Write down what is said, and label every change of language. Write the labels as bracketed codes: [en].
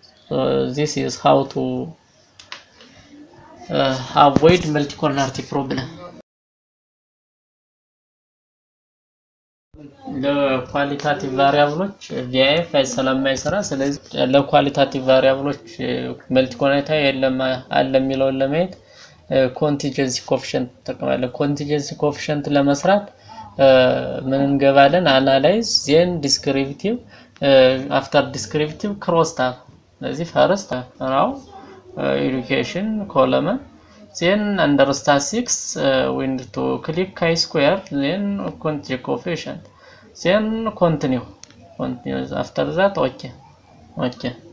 [en] So this is how to avoid multicollinearity problem. [am] ለኳሊታቲቭ ቫሪያብሎች VF ስለማይሰራ፣ ስለዚህ ለኳሊታቲቭ ቫሪያብሎች መልቲኮሊኒያሪቲ የለም አለ የሚለውን ለማየት ኮንቲንጀንሲ ኮኤፊሺየንት ተጠቅማለን። ኮንቲንጀንሲ ኮኤፊሺየንት ለመስራት ምን እንገባለን? [en] አናላይዝ ዜን ዲስክሪፕቲቭ አፍተር ዲስክሪፕቲቭ ክሮስ ታብ። ስለዚህ ፈርስት ነው ኤዱኬሽን ኮለመን then under statistics we need to click chi-square, then continue coefficient, then continue after that okay.